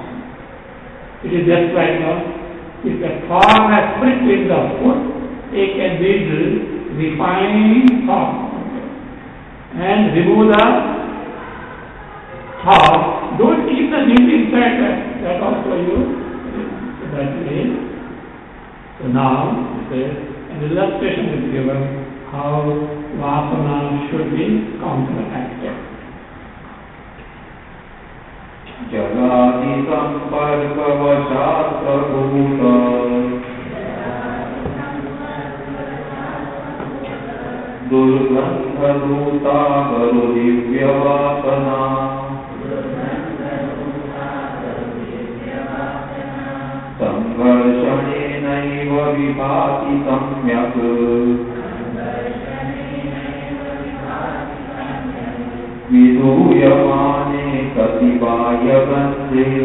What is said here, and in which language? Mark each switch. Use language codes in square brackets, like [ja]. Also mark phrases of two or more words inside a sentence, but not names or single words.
[en] It is just like if a thorn has pricked in the foot, take a needle, refine thorn, and remove the thorn. Don't keep the needle inside that also you. That way. So now, an illustration is given how Vasana should be counteracted. [sa] जलादि सम्पर्कवशात् प्रभूत दुर्गन्ध धूत गरु दिव्य वासना संघर्षणेनैव विभाति सम्यक् विधूयमाने कतिबाह्यगन्धे